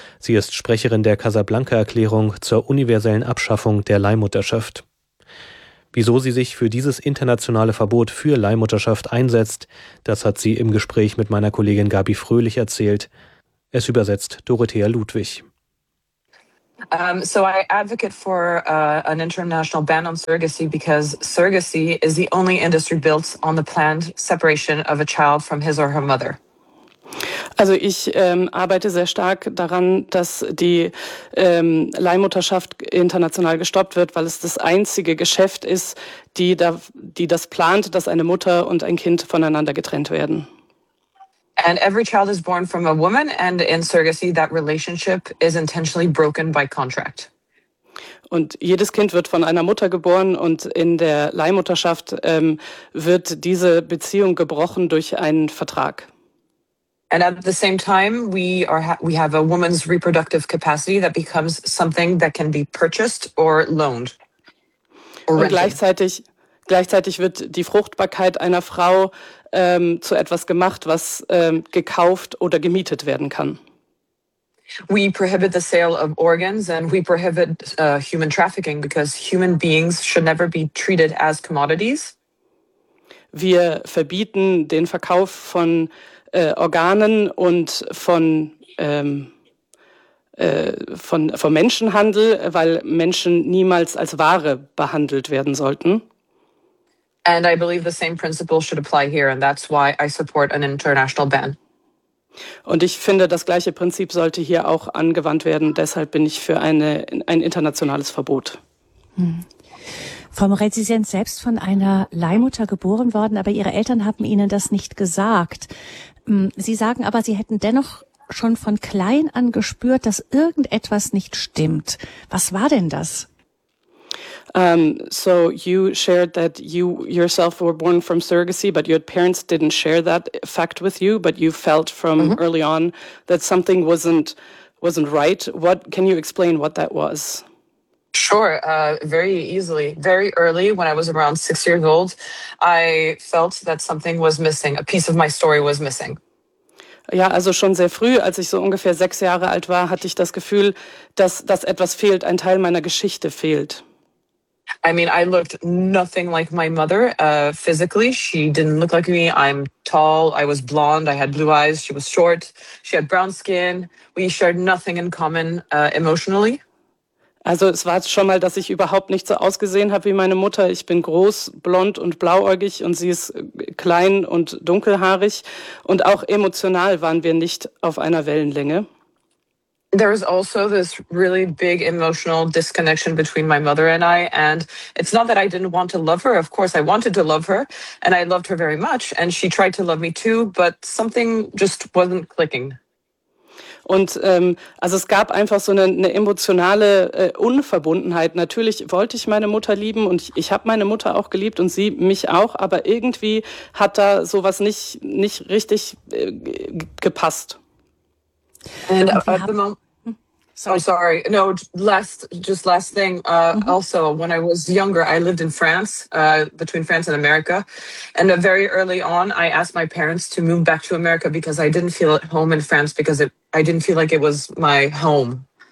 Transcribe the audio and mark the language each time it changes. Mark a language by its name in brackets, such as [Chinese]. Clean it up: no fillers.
[German] Sie ist Sprecherin der Casablanca-Erklärung zur universellen Abschaffung der Leihmutterschaft. Wieso sie sich für dieses internationale Verbot für Leihmutterschaft einsetzt, das hat sie im Gespräch mit meiner Kollegin Gabi Fröhlich erzählt. Es übersetzt Dorothea Ludwig. [English] I advocate for an international ban on surrogacy because surrogacy is the only industry built on the planned separation of a child from his or her mother. [German] Also ich arbeite sehr stark daran, dass die Leihmutterschaft international gestoppt wird, weil es das einzige Geschäft ist, die das plant, dass eine Mutter und ein Kind voneinander getrennt werden. [English] And every child is born from a woman, and in surrogacy that relationship is intentionally broken by contract. [German] Und jedes Kind wird von einer Mutter geboren und in der Leihmutterschaft wird diese Beziehung gebrochen durch einen Vertrag. [English] And at the same time, we have a woman's reproductive capacity that becomes something that can be purchased or loaned. [German] Und gleichzeitig wird die Fruchtbarkeit einer Frau zu etwas gemacht, was gekauft oder gemietet werden kann. [English] We prohibit the sale of organs and we prohibit human trafficking because human beings should never be treated as commodities. [German] Wir verbieten den Verkauf von Organen und von Menschenhandel, weil Menschen niemals als Ware behandelt werden sollten. [English] And I believe the same principle should apply here, and that's why I support an international ban. [German] Und ich finde, das gleiche Prinzip sollte hier auch angewandt werden. Deshalb bin ich für ein internationales Verbot. Frau Morel, Sie sind selbst von einer Leihmutter geboren worden, aber Ihre Eltern haben Ihnen das nicht gesagt. Sie sagen aber, Sie hätten dennoch schon von klein an gespürt, dass irgendetwas nicht stimmt. Was war denn das? [English] So you shared that you yourself were born from surrogacy, but your parents didn't share that fact with you, but you felt from early on that something wasn't right. What can you explain what that was? Sure, very easily. Very early, when I was around 6 years old, I felt that something was missing. A piece of my story was missing. [German] Ja, also schon sehr früh, als ich so ungefähr 6 Jahre alt war, hatte ich das Gefühl, dass etwas fehlt, ein Teil meiner Geschichte fehlt. [English] I mean, I looked nothing like my mother physically. She didn't look like me. I'm tall. I was blonde. I had blue eyes. She was short. She had brown skin. We shared nothing in common emotionally. [German] Also es war schon mal, dass ich überhaupt nicht so ausgesehen habe wie meine Mutter. Ich bin groß, blond und blauäugig und sie ist klein und dunkelhaarig. Und auch emotional waren wir nicht auf einer Wellenlänge. [English] There is also this really big emotional disconnection between my mother and I. And it's not that I didn't want to love her. Of course, I wanted to love her and I loved her very much. And she tried to love me too, but something just wasn't clicking. [German] Und also es gab einfach so eine emotionale Unverbundenheit. Natürlich wollte ich meine Mutter lieben und ich habe meine Mutter auch geliebt und sie mich auch. Aber irgendwie hat da sowas nicht richtig gepasst. [English] And at the moment, I'm sorry. No, last thing. Also, when I was younger, I lived in France, between France and America. And very early on, I asked my parents to move back to America because I didn't feel at home in France because I didn't feel like it was my home.